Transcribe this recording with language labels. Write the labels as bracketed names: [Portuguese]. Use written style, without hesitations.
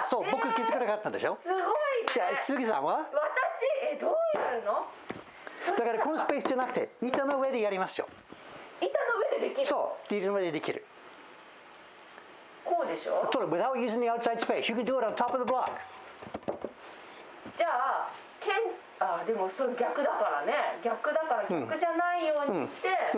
[Japanese] 僕気づかなかったんでしょ。すごいね。じゃあ杉さんは？私どうやるの？だからこのスペースじゃなくて板の上でやりますよ。板の上でできる。そう、板の上でできる。こうでしょ？ [English] Without using the outside space, you can do it on top of the block. [Japanese] じゃあでもそれ逆だからね。逆だから逆じゃないようにして。